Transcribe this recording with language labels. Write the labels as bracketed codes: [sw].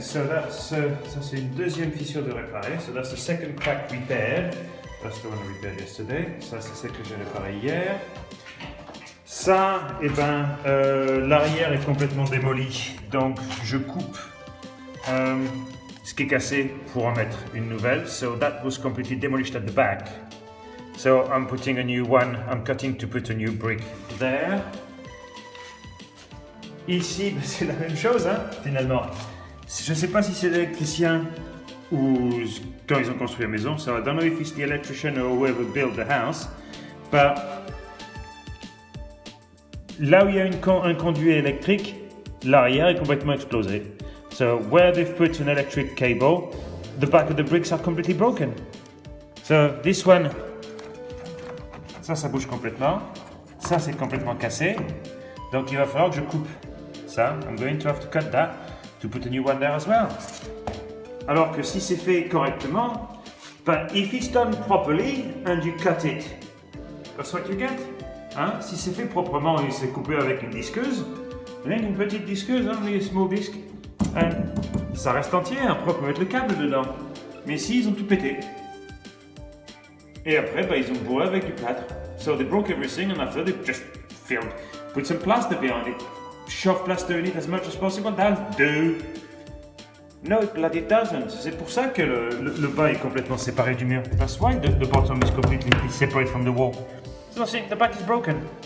[en] So that's [fr] ça c'est une deuxième fissure de réparer. [en] So that's the second crack repaired. That's the one I repaired yesterday. [fr] Ça c'est celle que j'ai réparée hier. Ça, eh ben, l'arrière est complètement démoli. Donc je coupe ce qui est cassé pour en mettre une nouvelle. [en] So that was completely demolished at the back. So I'm putting a new one. I'm cutting to put a new brick there. [fr] Ici, c'est la même chose, hein, finalement. Je ne sais pas si c'est l'électricien ou quand ils ont construit la maison. [en] So I don't know if it's the electrician or whoever built the house. [fr] But là où il y a un conduit électrique, l'arrière est complètement explosé. [en] So where they've put an electric cable, the back of the bricks are completely broken. So this one, [fr] ça bouge complètement. Ça, c'est complètement cassé. Donc il va falloir que je coupe ça. [en] I'm going to have to cut that to put a new one there as well. [fr] Alors que si c'est fait correctement, [en] but if it's done properly and you cut it, that's what you get. Hein? [fr] Si c'est fait proprement et c'est coupé avec une disqueuse, rien qu'une petite disqueuse, hein, [en] a small disc, [fr] ça reste entier, hein, propre avec le câble dedans. Mais ici, ils ont tout pété. Et après, ils ont bourré avec du plâtre. [en] So they broke everything and after they just filled, put some plaster behind it. Shove plaster in it as much as possible, that'll do. No, it bloody doesn't. [fr] C'est pour ça que le bas est complètement séparé du mur. [en] That's why the bottom is completely separate from the wall. So see, the back is broken.